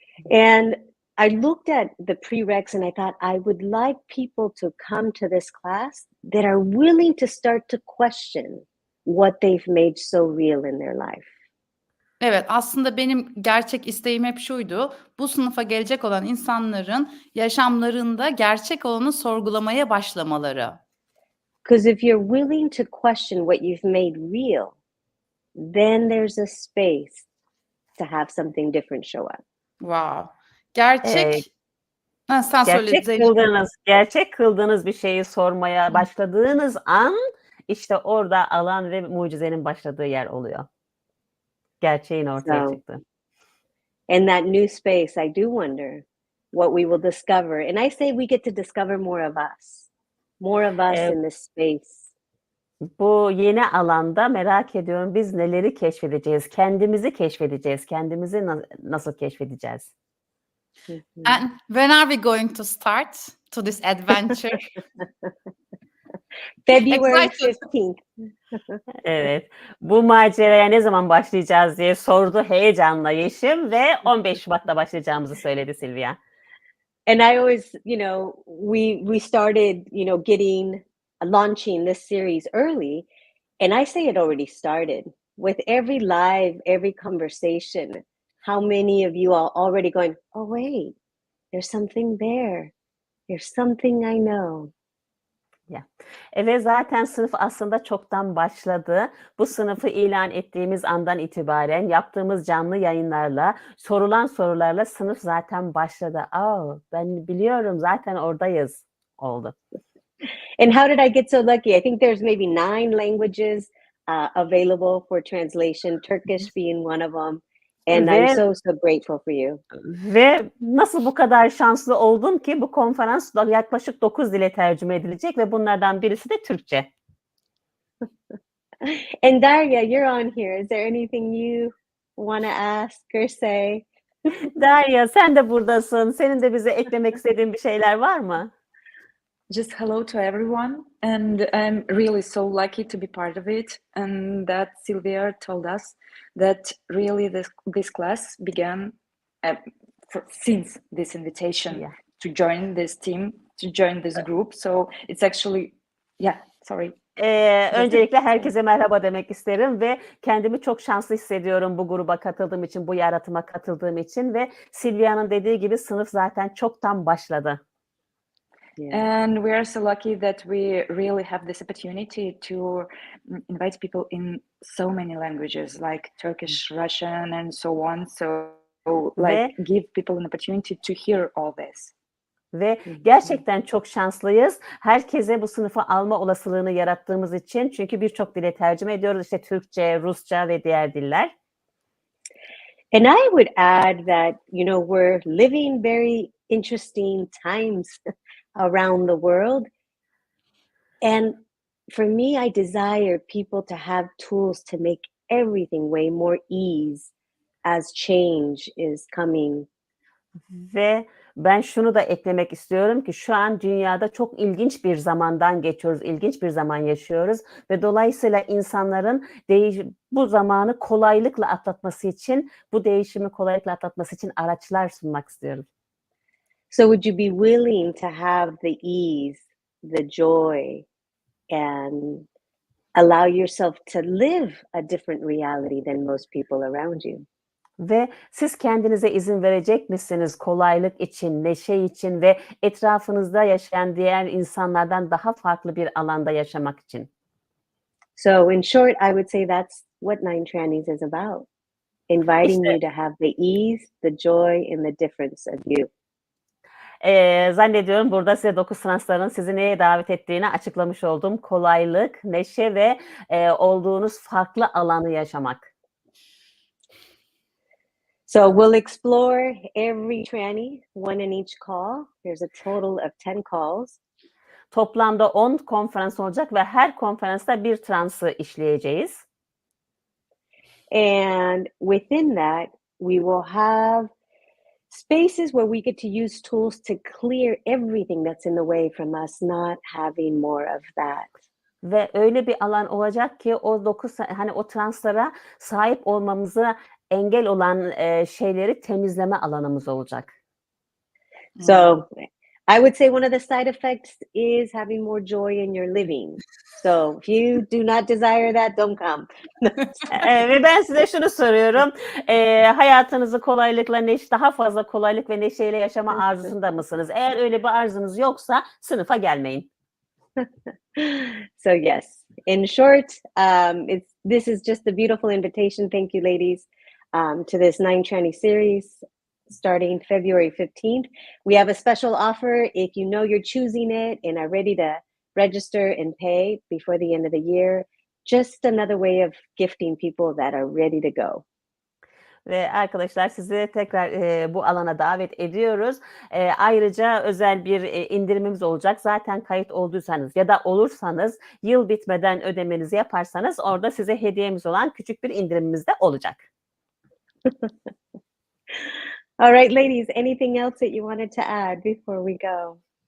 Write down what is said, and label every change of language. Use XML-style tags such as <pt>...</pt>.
<en>And I looked at the prereqs and I thought I would like people to come to this class that are willing to start to question what they've made so real in their life.</en> <tr>Evet, aslında benim gerçek isteğim hep şuydu. Bu sınıfa gelecek olan insanların yaşamlarında gerçek olanı sorgulamaya başlamaları.</tr> <en>Because if you're willing to question what you've made real, then there's a space to have something different show up.</en> <tr>Wow. Gerçek sen söyle Gerçek Zeynep. gerçek kıldığınız bir şeyi sormaya başladığınız an işte orada alan ve mucizenin başladığı yer oluyor. Gerçeğin ortaya çıktı.</tr> <en>In that new space, I do wonder what we will discover. And I say we get to discover more of us in this space.</en> <tr>Bu yeni alanda merak ediyorum biz neleri keşfedeceğiz, kendimizi keşfedeceğiz, kendimizi nasıl keşfedeceğiz?</tr> <en>And when are we going to start to this adventure? February 15th.</en> <tr>Evet. Bu maceraya ne zaman başlayacağız diye sordu heyecanla Yeşim ve 15 Şubat'ta başlayacağımızı söyledi Silvia.</tr> <en>And I always, we started, launching this series early, and I say it already started. With every live, every conversation, how many of you are already going, oh, wait, there's something there. There's something I know.</en> <tr>Ve zaten sınıf aslında çoktan başladı. Bu sınıfı ilan ettiğimiz andan itibaren yaptığımız canlı yayınlarla, sorulan sorularla sınıf zaten başladı. Ben biliyorum zaten oradayız oldu.</tr> <en>And how did I get so lucky? I think there's maybe 9 languages available for translation, Turkish being one of them. And I'm so grateful for you.</en> <tr>Ve nasıl bu kadar şanslı oldum ki bu konferans yaklaşık 9 dile tercüme edilecek ve bunlardan birisi de Türkçe.</tr> <en>And Darya, you're on here. Is there anything you want to ask or say?</en> <tr>Darya, sen de buradasın. Senin de bize eklemek istediğin bir şeyler var mı?</tr> <en>Just hello to everyone, and I'm really so lucky to be part of it, and that Sylvia told us that really this class began since this invitation to join this team, to join this group. So it's actually, sorry.</en> <tr>Öncelikle herkese merhaba demek isterim ve kendimi çok şanslı hissediyorum bu gruba katıldığım için, bu yaratıma katıldığım için ve Silvia'nın dediği gibi sınıf zaten çoktan başladı.</tr> <en>And we are so lucky that we really have this opportunity to invite people in so many languages like Turkish, Russian, and so on. So give people an opportunity to hear all this.</en> <tr>Ve gerçekten çok şanslıyız. Herkese bu sınıfı alma olasılığını yarattığımız için. Çünkü birçok dile tercüme ediyoruz. İşte Türkçe, Rusça ve diğer diller.</tr> <en>And I would add that, we're living very interesting times around the world. And for me, I desire people to have tools to make everything way more ease as change is coming.</en> <tr>Ve ben şunu da eklemek istiyorum ki şu an dünyada çok ilginç bir zamandan geçiyoruz, ilginç bir zaman yaşıyoruz ve dolayısıyla insanların bu zamanı kolaylıkla atlatması için, bu değişimi kolaylıkla atlatması için araçlar sunmak istiyorum.</tr> <en>So would you be willing to have the ease, the joy, and allow yourself to live a different reality than most people around you?</en> <tr>Ve siz kendinize izin verecek misiniz kolaylık için, neşe için ve etrafınızda yaşayan diğer insanlardan daha farklı bir alanda yaşamak için?</tr> <en>So in short, I would say that's what Nine Trannies is about. Inviting</en> <tr>İşte</tr> <en>you to have the ease, the joy, and the difference of you.</en> <tr>Zannediyorum burada size 9 transların sizi neye davet ettiğini açıklamış oldum. Kolaylık, neşe ve olduğunuz farklı alanı yaşamak.</tr> <en>So we'll explore every tranny, one in each call. There's a total of 10 calls.</en> <tr>Toplamda 10 konferans olacak ve her konferansta bir transı işleyeceğiz.</tr> <en>And within that, we will have spaces where we get to use tools to clear everything that's in the way from us not having more of that.</en> <tr>Ve öyle bir alan olacak ki o 9 hani o translara sahip olmamıza engel olan şeyleri temizleme alanımız olacak.</tr> <en>So I would say one of the side effects is having more joy in your living. So if you do not desire that, don't come.</en> <tr>Ve ben size şunu soruyorum. Hayatınızı kolaylıkla, daha fazla kolaylık ve neşeyle yaşama arzusunda mısınız? Eğer öyle bir arzunuz yoksa sınıfa gelmeyin.</tr> <en>So yes, in short, this is just a beautiful invitation. Thank you, ladies, to this Nine Tranny series starting February 15th. We have a special offer if you know you're choosing it and are ready to register and pay before the end of the year. Just another way of gifting people that are ready to go.</en> <tr>Ve arkadaşlar sizi tekrar bu alana davet ediyoruz. Ayrıca özel bir indirimimiz olacak. Zaten kayıt olduysanız ya da olursanız yıl bitmeden ödemenizi yaparsanız orada size hediyemiz olan küçük bir indirimimiz de olacak.</tr> <en>All right, ladies, anything else that you wanted to add before we go?</en>